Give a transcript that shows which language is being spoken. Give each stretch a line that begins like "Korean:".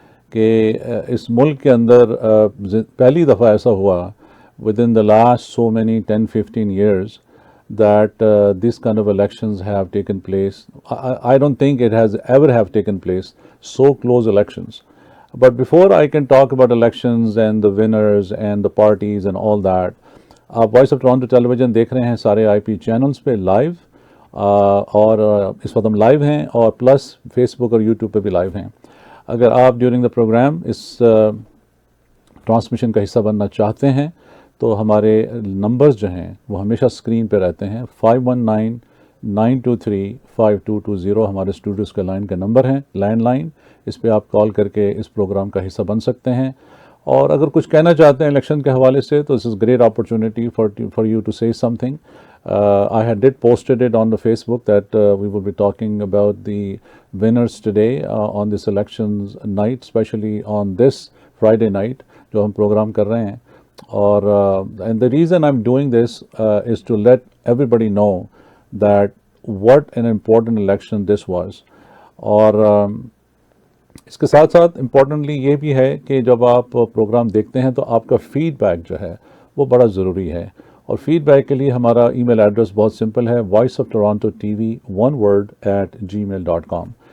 Urdu: کہ اس ملک کے اندر پہلی دفعہ ایسا ہوا
English: within the last so many 10-15 years that these kind of elections have taken place. I don't think it has ever have taken place, so close elections. But before I can talk about elections and the winners and the parties and all that,
Urdu: آپ Voice of Toronto Television دیکھ رہے ہیں سارے IP channels پہ live, اور اس وقت ہم live ہیں اور پلس فیس بک اور یوٹیوب پہ بھی لائیو ہیں. اگر آپ during the programme اس transmission کا حصہ بننا چاہتے ہیں تو ہمارے نمبرز جو ہیں وہ ہمیشہ اسکرین پہ رہتے ہیں. 5199235220 ہمارے اسٹوڈیوز کے لائن کا نمبر ہیں، لینڈ لائن. اس پہ آپ کال کر کے اس پروگرام کا حصہ بن سکتے ہیں. اور اگر کچھ کہنا چاہتے ہیں الیکشن کے حوالے سے تو
English: This is great opportunity for you to say something. I did posted it on the Facebook that we will be talking about the winners today on this elections night, especially on this Friday night
Urdu: جو ہم programme کر رہے ہیں.
English: اور and the reason I'm doing this is to let everybody know that what an important election this was.
Urdu: اور اس کے ساتھ ساتھ امپورٹنٹلی یہ بھی ہے کہ جب آپ پروگرام دیکھتے ہیں تو آپ کا فیڈ بیک جو ہے وہ بڑا ضروری ہے. اور فیڈ بیک کے لیے ہمارا ای میل ایڈریس بہت سمپل ہے، voice of toronto tv one word @gmail.com.